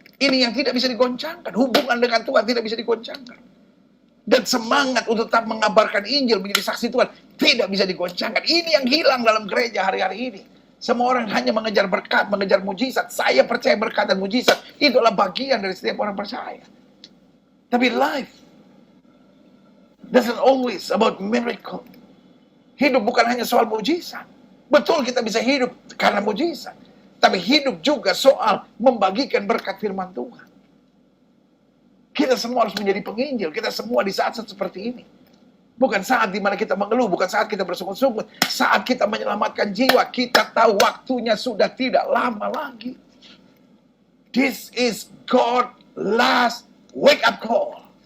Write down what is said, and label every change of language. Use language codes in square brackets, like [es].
[id] Ini yang tidak bisa digoncangkan. Hubungan dengan Tuhan tidak bisa digoncangkan. Dan semangat untuk tetap mengabarkan Injil, menjadi saksi Tuhan, tidak bisa digoncangkan. Ini yang hilang dalam gereja hari-hari ini. Semua orang hanya mengejar berkat, mengejar mujizat. Saya percaya berkat dan mujizat itu adalah bagian dari setiap orang percaya. Tapi [en] life doesn't always about miracle. [id] Hidup bukan hanya soal mujizat. Betul kita bisa hidup karena mujizat. Tapi hidup juga soal membagikan berkat firman Tuhan. Kita semua harus menjadi penginjil. Kita semua di saat-saat seperti ini. Bukan saat dimana kita mengeluh. Bukan saat kita bersungut-sungut. Saat kita menyelamatkan jiwa. Kita tahu waktunya sudah tidak lama lagi. [en] This is God's last wake up call.